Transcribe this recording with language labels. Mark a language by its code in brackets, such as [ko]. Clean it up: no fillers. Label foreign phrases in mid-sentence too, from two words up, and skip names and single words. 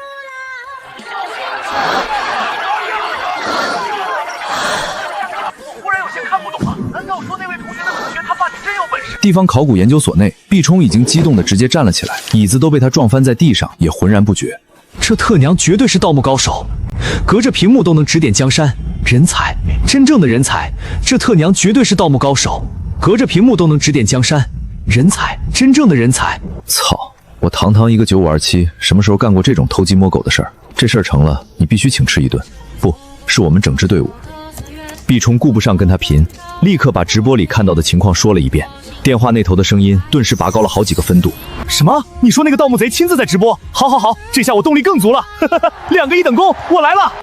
[zh] 地方考古研究所内，毕冲已经激动的直接站了起来，椅子都被他撞翻在地上，也浑然不觉。這特娘絕對是盜墓高手，隔着屏幕都能指點江山，人才，真正的人才。這特娘絕對是盜墓高手，隔着屏幕都能指點江山，人才，真正的人才。操！我堂堂一個9527，什麼時候幹過這種偷雞摸狗的事兒？這事兒成了，你必須請吃一頓。不是我們整支隊伍。畢衝顧不上跟他拼，立刻把直播裡看到的情況說了一遍。電話那頭的聲音頓時拔高了好幾個分度。什麼？你說那個盜墓賊親自在直播？好，這下我動力更足了。2個1等功，我來了！